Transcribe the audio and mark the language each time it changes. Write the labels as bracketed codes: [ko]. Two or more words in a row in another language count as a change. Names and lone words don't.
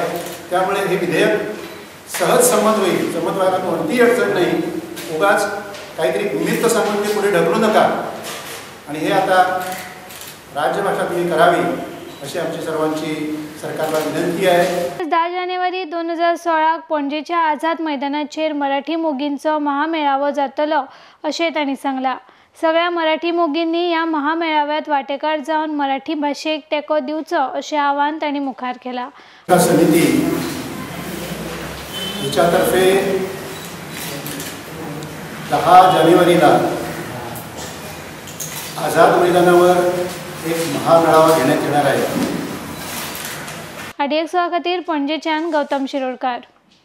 [mr] त्यामुळे हे विधेयक सहज संमत होईल, संमत व्हायला कोणतीही अडचण नाही। उगाच काहीतरी निमित्त सांगून ते पुढे ढकलू नका आणि हे आता राजभाषा तुम्ही करावी अशी आमची सर्वांची सरकारला विनंती आहे। [kok] 10 जानेवारी 2016 पणजेच्या आझाद मैदानाचेर मराठी मोगींचो महामेळावो जातलो अशें तांणी सांगला। सगळ्या मराठी मोगींनी ह्या महामेळाव्यात वांटेकार जावन मराठी भाशेक तेंको दिवचो अशें आवाहन तांणी मुखार केला। [mr] समिती हिच्यातर्फे 10 जानेवारीला आझाद मैदानावर एक महामेळावा घेण्यात येणार आहे। [kok] आरडीएक्स खातीर पणजेच्यान गौतम शिरोडकार।